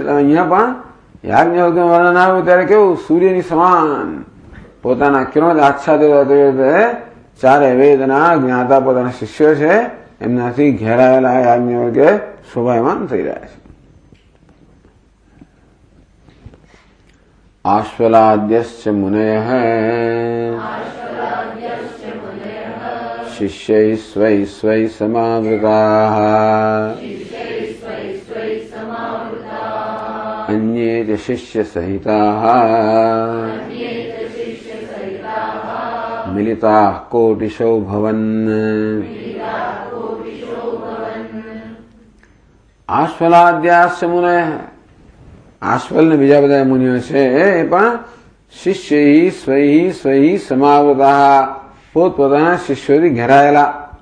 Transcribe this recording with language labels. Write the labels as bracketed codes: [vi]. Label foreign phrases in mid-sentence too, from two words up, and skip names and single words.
[gu] અહીંયા પણ યાજ્ઞવલ્ક્યનું વર્ણન આવ્યું ત્યારે કેવું સૂર્યની સમાન પોતાના કિરણો આચ્છાદિત રીતે 4 વેદના જ્ઞાતા પોતાના શિષ્યો છે એમનાથી ઘેરાયેલા યાજ્ઞવલ્ક્ય શોભાયમાન થઈ રહ્યા છે. [sa] આશ્વલાદ્યશ્ચ મુનયઃ शिष्यै स्वै स्वै समावृताः अन्ये च शिष्य सहिताः मिलिताः कोटिशो भवन्. આશ્વલાદ્યાશ્ચ મુનયઃ, [gu] આશ્વલ ને બીજા બધા મુનિઓ છે એ પણ [sa] શિષ્યૈ સ્વૈ સ્વૈ સમાવૃતાઃ, [gu] પોતપોતાના શિષ્યોથી ઘેરાયેલા.